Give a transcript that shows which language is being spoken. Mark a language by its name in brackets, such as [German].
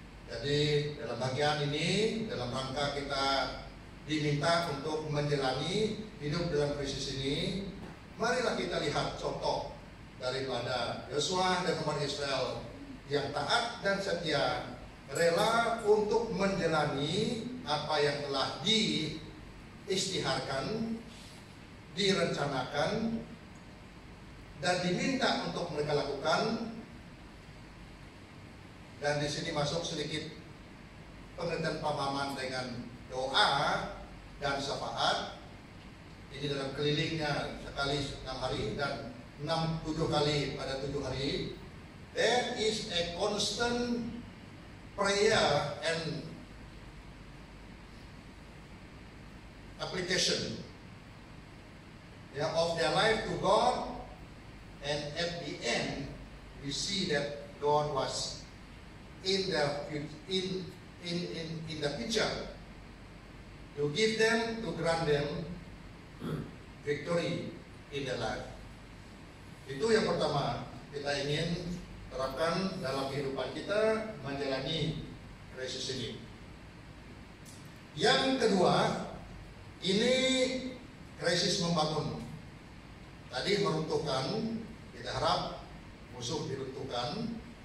[Indonesian] Jadi dalam bagian ini, dalam rangka kita diminta untuk menjalani hidup dalam krisis ini, marilah kita lihat contoh daripada Yosua dan umat Israel yang taat dan setia, rela untuk menjalani apa yang telah diisytiharkan, direncanakan, dan diminta untuk mereka lakukan. Dan di sini masuk sedikit pengertian pemahaman dengan doa dan syafaat. Ini dalam kelilingnya sekali 6 hari dan 7 kali pada 7 hari. [English] There is a constant prayer and application of their life to God, and at the end we see that God was in the picture to give them, to grant them victory in their life. [Indonesian] Itu yang pertama kita ingin terapkan dalam kehidupan kita menjalani krisis ini. Yang kedua, ini krisis membangun. Tadi meruntuhkan, kita harap musuh diruntuhkan.